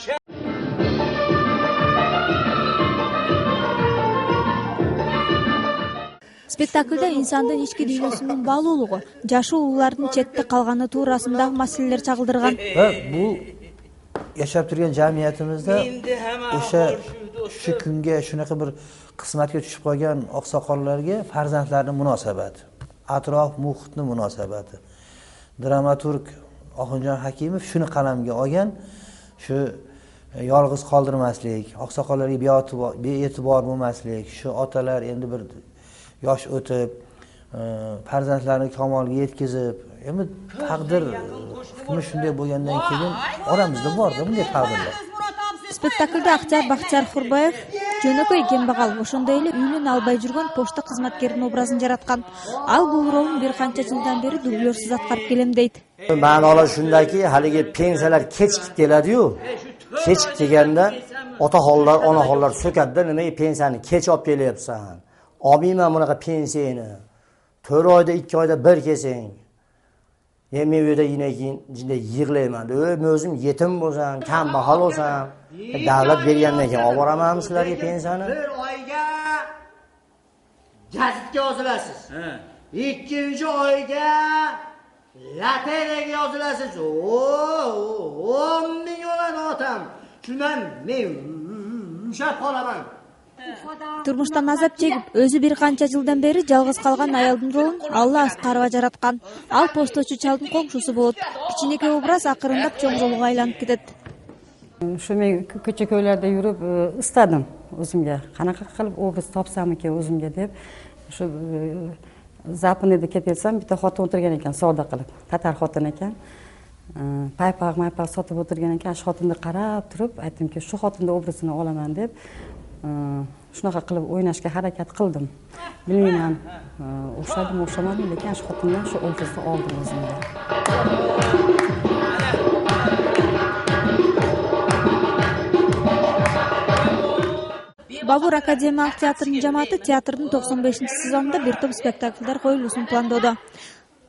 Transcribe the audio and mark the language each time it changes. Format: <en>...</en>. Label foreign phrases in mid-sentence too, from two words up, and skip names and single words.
<ky>Спектакльда инсандын ички дүйнөсүнүн баалуулугу, жашы улуулардын четте калганы туурасындагы маселелер чагылдырган. Бул жашап турган жамиятыбызда</ky> <uz>shu kunga shunaqa bir qismatga tushib qolgan oqsoqollarga farzandlarning munosabati, atrof muhitning munosabati. Dramaturg Oxunjon Hakimov shuni qalamga olgan, shu yolg'iz qoldirmaslik, oqsoqollarga bee'tibor bo'lmaslik, shu otalar endi bir yosh o'tib, farzandlarini kamolga yetkazib, endi taqdir hukmi shunday bo'lgandan keyin oramizda borda bunday taqdirlar.</uz> <ky>Спектакльде актер Бахтияр Хурбаев жөнөкөй кембагал, ошондой эле үйлүн албай жүргөн почта кызматкеринин образын жараткан. Ал бул ролун бир канча жылдан бери дублерсиз аткарып келем дейт.</ky> <uz>Ma'nolar shundaki, haligi pensiyalar kechikib keladi-yu. Kechikib kelganda otaxonlar, onaxonlar so'kadida, nimaga pensiyani kech olib kelyapsan? Olmayman bunaqa pensiyani. 4 oyda 2 oyda bir kelsang. Men uyda keyin yig'layman. Men o'zim yetim bo'lsam, kambag'al bo'lsam, davlat bergandan keyin olib boramanmi sizlarga pensiyani? Bir oyga gazitga yozilasiz. 2-oyga lotereyaga yozilasiz. 10 ming olan otam. Shundan men ushab qolaman.</uz> <ky>Турмуштан азап чегип, өзү бир канча жылдан бери жалгыз калган аялдын ролун Алла Аскарова жараткан. Ал посточу чалдын коңшусу болот. Кичинекей образ акырындап чоң ролго айланып кетет.</ky> <uz>Ушу мен көчө көйлөрдө жүрүп ыстадым өзүмгө. Канака кылып образ тапсам экен өзүмгө деп. Ушу Западныйда кетсем, бите хотун отурган экен, соода кылып. Татар хотун экен. Пайпак сотуп отурган экен. Ашы хотунду карап туруп, айттымки, шу хотундун образын оламан деп. Shunaqa qilib o'ynashga harakat qildim. Bilmayman, o'xshamadim, lekin shu xotindan shu obrazni oldim o'zimga.</uz> <ky>Бабур академиялык театрынын жамааты театрдын 95-сезонунда бир топ спектакльдер коюлуусун пландоодо.</ky>